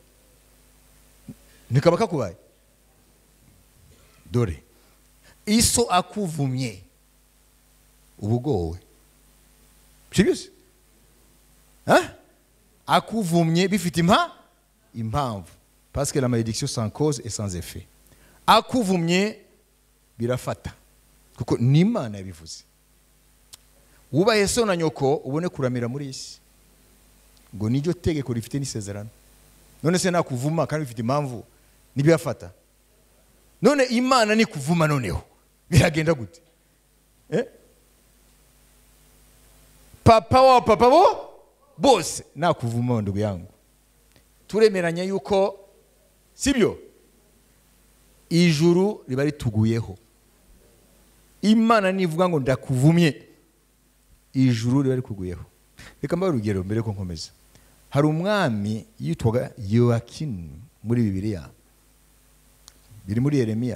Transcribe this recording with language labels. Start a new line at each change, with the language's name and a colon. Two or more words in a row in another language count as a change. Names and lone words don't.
Kinyarwanda: Nikaba kakubaye. Dore iso akuvumye ubugowe. Sibyo? akuvumye bifite impamvu,
French: parce que la malédiction sans cause et sans effet.
Kinyarwanda: Akuvumye birafata kuko ni Imana yabivuze. Wubahe so na nyoko ubone kuramira muri isi, ngo niryo tegeko rifite n'isezerano. None se nakuvuma kandi bifite impamvu nibiyafata? None Imana ni kuvuma noneho biragenda gute? Papa wa papa bose nakuvuma
Swahili: ndugu yangu,
Kinyarwanda: turemeranya yuko sibyo ijuru riba rituguyeho. Imana nivuga ngo ndakuvumye, ijuru riba rikuguyeho. Reka mbaye urugero mbere ko nkomeza. Hari umwami yitwaga Yoakimu muri Bibiliya, biri muri Yeremiya.